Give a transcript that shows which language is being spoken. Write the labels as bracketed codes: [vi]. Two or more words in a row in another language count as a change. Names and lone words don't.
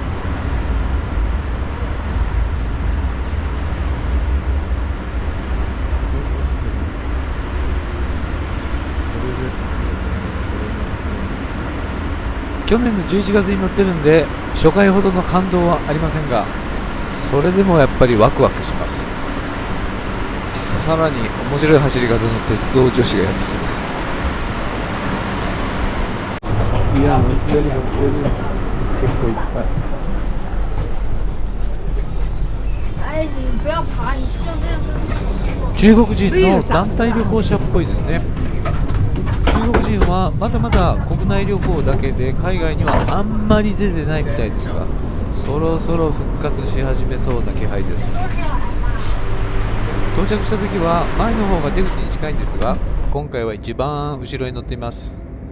[ja] 去年の11月に乗ってるんで初回ほどの感動はありませんが、それでもやっぱりワクワクします。さらに面白い走り方の鉄道女子がやってきてます。いや、乗ってる。結構いっぱい。 [zh] 哎，你不要爬，你就这样。 [ja] 中国人の団体旅行者っぽいですね。中国人はまだまだ国内旅行だけで海外にはあんまり出てないみたいですが、そろそろ復活し始めそうな気配です。到着した時は前の方が出口に近いんですが、今回は一番後ろに乗っています。